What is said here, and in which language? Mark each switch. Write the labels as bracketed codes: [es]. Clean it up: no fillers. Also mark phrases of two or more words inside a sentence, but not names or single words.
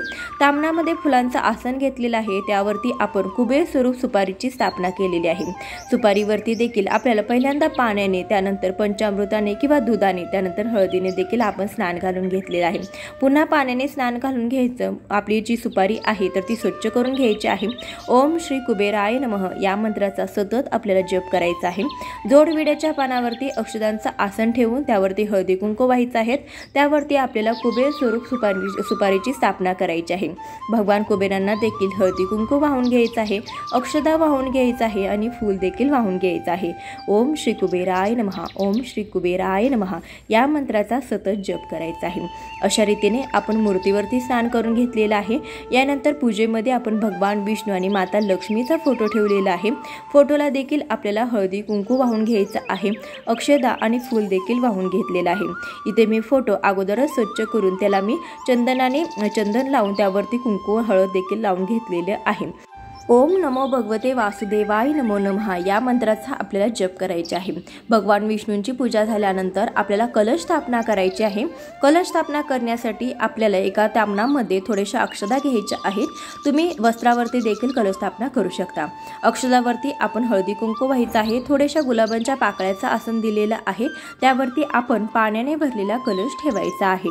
[mr] तामणामध्ये फुलांचं आसन घेतलेलं आहे, त्यावरती आपण कुबेर स्वरूप सुपारीची स्थापना केलेली आहे। सुपारीवरती देखील आपल्याला पहिल्यांदा पाण्याने, त्यानंतर पंचामृताने किंवा दुधाने, त्यानंतर हळदीने देखील आपण स्नान घालून घेतलेलं आहे। पुन्हा पाण्याने स्नान घालून घ्यायचं। आपली जी सुपारी आहे तर ती स्वच्छ करून घ्यायची आहे। [sa] ओम श्री कुबेराय नमः [mr] या मंत्राचा सतत आपल्याला जप करायचा आहे। जोडविड्याच्या पानावरती अक्षदांचं आसन ठेवून त्यावरती हळदी कुंकू व्हायचं आहे। त्यावरती आपल्याला कुबेर स्वरूप सुपारीची स्थापना करायची आहे। भगवान कुबेरांना देखील हळदी कुंकू वाहून घ्यायचं आहे, अक्षदा वाहून घ्यायचं आहे आणि फूल देखील वाहून घ्यायचं आहे। [sa] ओम श्री कुबेराय नमः, ओम श्री कुबेराय नमः [mr] या मंत्राचा सतत जप करायचा आहे। अशा रीतीने आपण मूर्तीवरती स्नान करून घेतलेलं आहे। यानंतर पूजेमध्ये आपण भगवान विष्णू आणि माता लक्ष्मीचा फोटो ठेवलेला आहे। फोटोला देखील आपल्याला हळदी कुंकू वाहून घ्यायचं आहे, अक्षदा आणि फूल देखील वाहून घेतलेला आहे। इथे मी फोटो अगोदरच स्वच्छ करून त्याला मी चंदन लावून त्यावरती कुंकू हळद देखील लावून घेतलेले आहे। [sa] ओम नमो भगवते वासुदेवाय नमो नमः [mr] या मंत्राचा आपल्याला जप करायचा आहे। भगवान विष्णूंची पूजा झाल्यानंतर आपल्याला कलश स्थापना करायची आहे। कलश स्थापना करण्यासाठी आपल्याला एका तामणामध्ये थोड्याशा अक्षदा घ्यायच्या आहेत। तुम्ही वस्त्रावरती देखील कलश स्थापना करू शकता। अक्षदावरती आपण हळदी कुंकू व्हायचं आहे, थोड्याशा गुलाबांच्या पाकळ्याचं आसन दिलेलं आहे, त्यावरती आपण पाण्याने भरलेला कलश ठेवायचा आहे।